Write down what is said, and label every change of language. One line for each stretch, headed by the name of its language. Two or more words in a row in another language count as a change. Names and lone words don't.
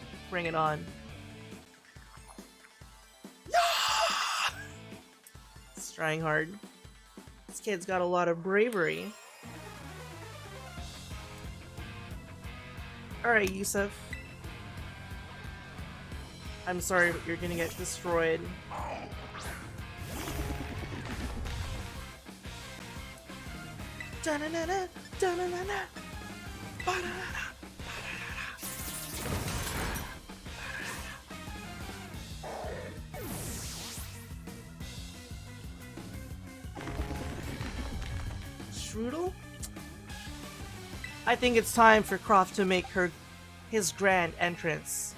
English: Bring it on. He's trying hard. This kid's got a lot of bravery. Alright, Yusuf. I'm sorry, but you're gonna get destroyed. Da-na-na-na, da-na-na-na, ba-da-da-da, ba-da-da-da. Strudel? I think it's time for Croft to make his grand entrance.